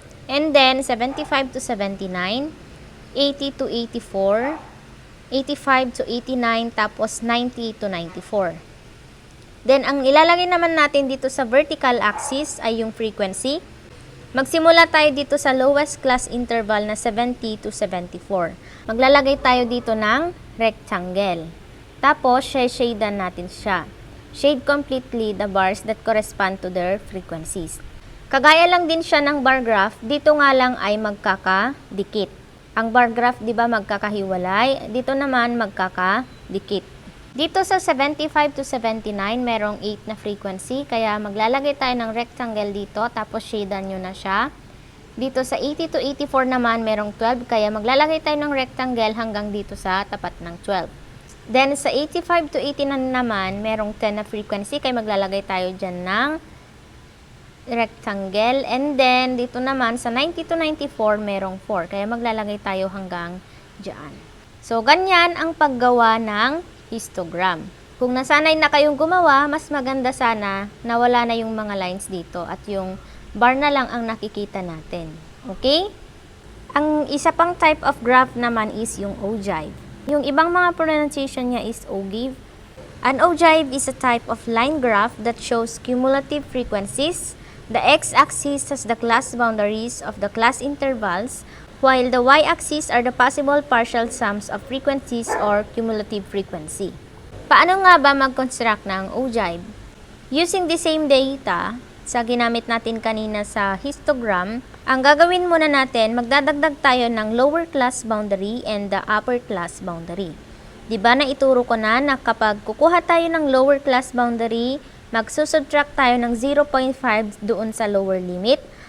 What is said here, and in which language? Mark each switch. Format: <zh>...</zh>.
<en>And then, 75 to 79, 80 to 84, 85 to 89, tapos 90 to 94.</en> <tl>Then, ang ilalagay naman natin dito sa vertical axis ay yung frequency. Magsimula tayo dito sa lowest class interval na 70 to 74. Maglalagay tayo dito ng rectangle. Tapos, shade-shadean natin siya.</tl> <en>Shade completely the bars that correspond to their frequencies.</en> <tl>Kagaya lang din siya ng bar graph, dito nga lang ay magkakadikit. Ang bar graph, di ba, magkakahiwalay, dito naman magkakadikit. Dito sa 75 to 79, merong 8 na frequency, kaya maglalagay tayo ng rectangle dito, tapos shadean nyo na siya. Dito sa 80 to 84 naman, merong 12, kaya maglalagay tayo ng rectangle hanggang dito sa tapat ng 12. Then sa 85 to 89 naman, merong 10 na frequency, kaya maglalagay tayo dyan ng rectangle. And then, dito naman, sa 90 to 94, merong 4. Kaya maglalagay tayo hanggang dyan. So, ganyan ang paggawa ng histogram. Kung nasanay na kayong gumawa, mas maganda sana na wala na yung mga lines dito at yung bar na lang ang nakikita natin. Okay? Ang isa pang type of graph naman is yung ogive. Yung ibang mga pronunciation niya is ogive.</tl> <en>An ogive is a type of line graph that shows cumulative frequencies. The x-axis has the class boundaries of the class intervals, while the y-axis are the possible partial sums of frequencies or cumulative frequency.</en> <tl>Paano nga ba mag-construct ng ogive?</tl> <en>Using the same data</en> <tl>sa ginamit natin kanina sa histogram, ang gagawin muna natin, magdadagdag tayo ng</tl> <en>lower class boundary and the upper class boundary.</en> <tl>Diba na ituro ko na kapag kukuha tayo ng lower class boundary, magsusubtract tayo ng 0.5 doon sa lower limit.</tl>